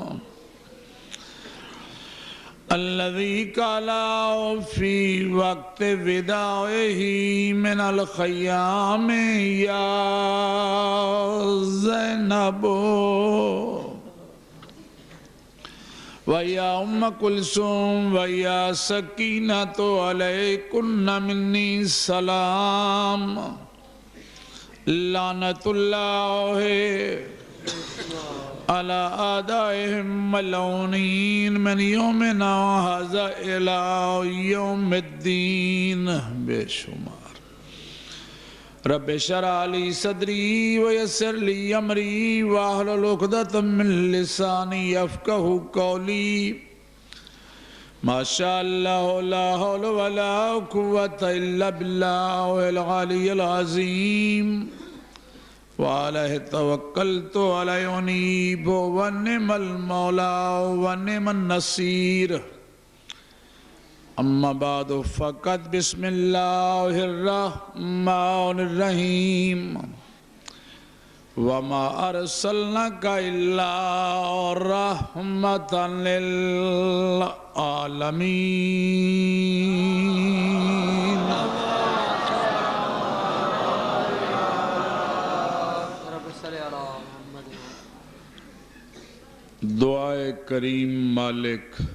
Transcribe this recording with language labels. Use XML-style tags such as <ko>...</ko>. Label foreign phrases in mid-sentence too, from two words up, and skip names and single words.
<ar>الذي قال في وقت وداعه من الخيام يا زينب وَيَا أُمَّ كُلْثُومَ وَيَا سَكِينَةُ عَلَيْكُنَّ مِنِّي سَلَامٌ لَعْنَةُ اللَّهِ عَلَىٰ أَعْدَائِهِمْ مَلْعُونِينَ مِنْ يَوْمِنَا هَٰذَا إِلَىٰ يَوْمِ الدِّينِ</ar> <ur>بے شمار رب</ur> <ar>اشرح لي صدري ويسر لي امري واحلل عقدة من لساني يفقهوا قولي ما شاء الله لا حول ولا قوة الا بالله العلي العظيم وعليه توكلت عليه انيب ونعم المولى ونعم النصير اما بعد فقط بسم اللہ الرحمن الرحیم وما ارسلناک الا رحمۃ للعالمین</ar> <ur>دعائے کریم مالک</ur>